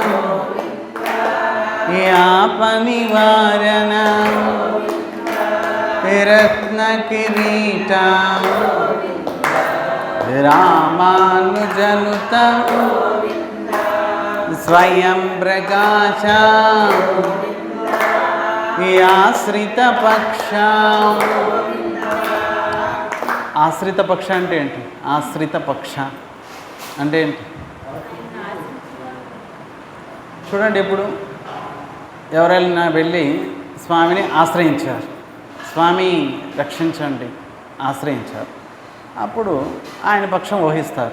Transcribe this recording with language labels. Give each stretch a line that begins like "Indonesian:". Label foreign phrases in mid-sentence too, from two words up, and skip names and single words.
Sanskrit: पनिवारण रत्न किरीटा रामानुजनुत स्वयं प्रकाश आश्रित पक्ष
Telugu: ఆశ్రిత పక్ష అంటే ఏంటి? ఆశ్రిత పక్ష అంటే ఏంటి చూడండి. ఇప్పుడు ఎవరైనా వెళ్ళి స్వామిని ఆశ్రయించారు, స్వామి రక్షించండి ఆశ్రయించారు, అప్పుడు ఆయన పక్షం వహిస్తారు.